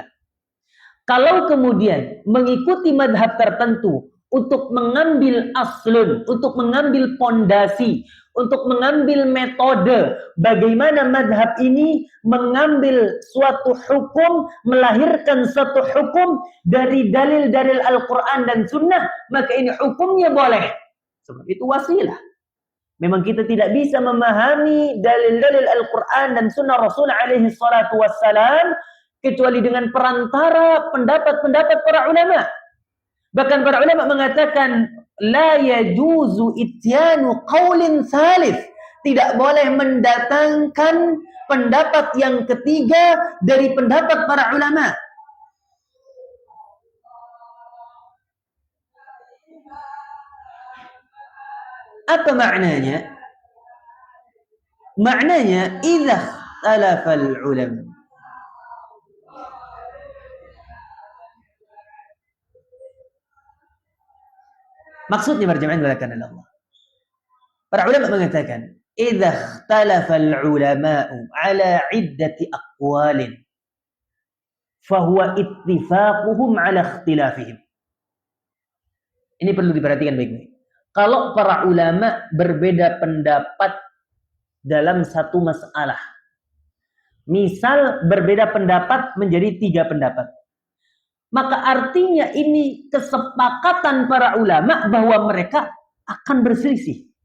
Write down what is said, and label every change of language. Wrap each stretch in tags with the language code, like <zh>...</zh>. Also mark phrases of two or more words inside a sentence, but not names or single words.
<id>Kalau kemudian mengikuti madhab tertentu untuk mengambil aslun, untuk mengambil pondasi, untuk mengambil metode bagaimana madhab ini mengambil suatu hukum, melahirkan suatu hukum dari dalil-dalil Al-Quran dan Sunnah, maka ini hukumnya boleh. Sebab itu wasilah. Memang kita tidak bisa memahami dalil-dalil Al-Quran dan Sunnah Rasul</id> <ar>عليه الصلاة والسلام</ar> <id>kecuali dengan perantara pendapat-pendapat para ulama. Bahkan para ulama mengatakan</id> <ar>لا يجوز إتيان قول ثالث.</ar> <id>Tidak boleh mendatangkan pendapat yang ketiga dari pendapat para ulama. Apa maknanya? Maknanya</id> <ar>إذا اختلف العلماء.</ar> <id>Maksudnya berjamaah dilakukan oleh Allah. Para ulama mengatakan,</id> <ar>إذا اختلف العلماء على عدة أقوال فهو اتفاقهم على اختلافهم.</ar> <id>Ini perlu diperhatikan baik-baik. Kalau para ulama berbeda pendapat dalam satu masalah. Misal berbeda pendapat menjadi 3 pendapat. Maka artinya ini kesepakatan para ulama bahwa mereka akan berselisih.</id>